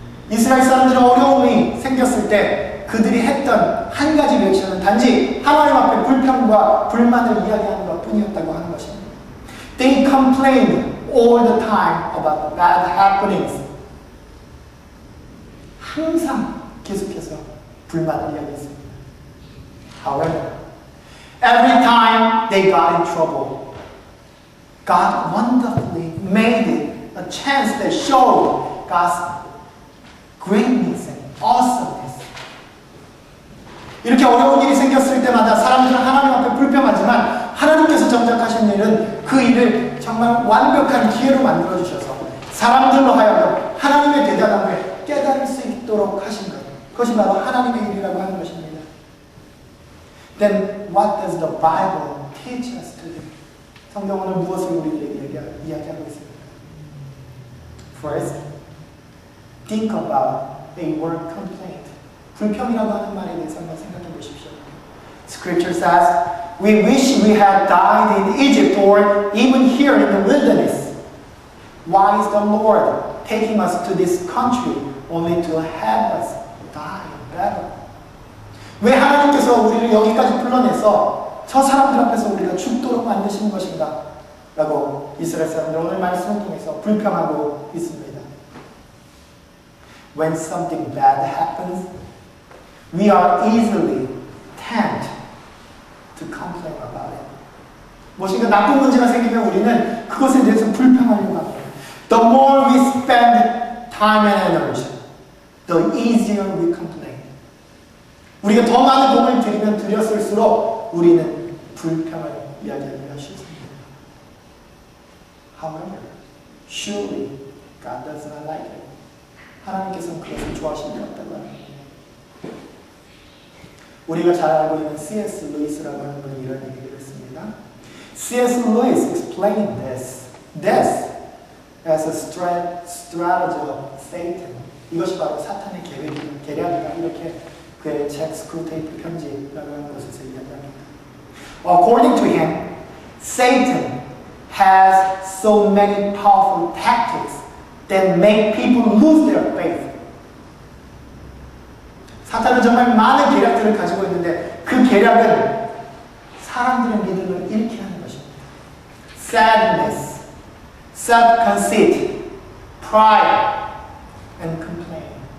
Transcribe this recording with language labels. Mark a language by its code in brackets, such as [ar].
[ko] 이스라엘 사람들은 어려움이 생겼을 때 그들이 했던 한 가지 리액션은 단지 하나님 앞에 불평과 불만을 이야기하는 것 뿐이었다고 하는 것입니다. [en] They complained all the time about the bad happenings. [ko] 항상 계속해서 불만을 이야기했습니다. [en] However, every time they got in trouble, God wonderfully made it a chance that showed God's greatness and awesomeness. [ko] 이렇게 어려운 일이 생겼을 때마다 사람들은 하나님 앞에 불평하지만 하나님께서 정작 하신 일은 그 일을 정말 완벽한 기회로 만들어주셔서 사람들로 하여금 하나님의 대단함을 깨달을 수 있도록 하신 것. 그것이 바로 하나님의 일이라고 하는 것입니다. [en] Then what does the Bible teach us to do? [ko] 성경은 무엇을 우리에게 이야기하고 있습니까? [en] First, think about a word complaint. [ko] 불평이라고 하는 말에 대해서 한번 생각해 보십시오. [en] Scripture says, we wish we had died in Egypt or even here in the wilderness. Why is the Lord taking us to this country only to have us die in battle? [ko] 왜 하나님께서 우리를 여기까지 불러내서 저 사람들 앞에서 우리가 죽도록 만드신 것인가? 라고 이스라엘 사람들 오늘 말씀을 통해서 불평하고 있습니다. [en] When something bad happens, we are easily tempted to complain about it. [ko] 무엇인가 나쁜 문제가 생기면 우리는 그것에 대해서 불평하려고 합니다. [en] The more we spend time and energy, the easier we complain. [ko] 우리가 더 많은 돈을 들이면 들였을수록 우리는 불평을 이야기하기가 쉽습니다. [en] However, surely God does not like it. [ko] 하나님께서는 그것을 좋아하시지 않다고 합니다. 우리가 잘 알고 있는 C.S. 루이스라고 하는 분이 이런 얘기를 했습니다. [en] C.S. Lewis explained this as a strategy of Satan. [ko] 이것이 바로 사탄의 계략이다. 이렇게 그의 책 스크루테이프 편지라고 하는 것에서 이야기합니다. [en] According to him, Satan has so many powerful tactics that make people lose their faith. [ko] 사탄은 정말 많은 계략들을 가지고 있는데 그 계략은 사람들의 믿음을 잃게 하는 것입니다. [en] Sadness, self-conceit, pride, and complaint.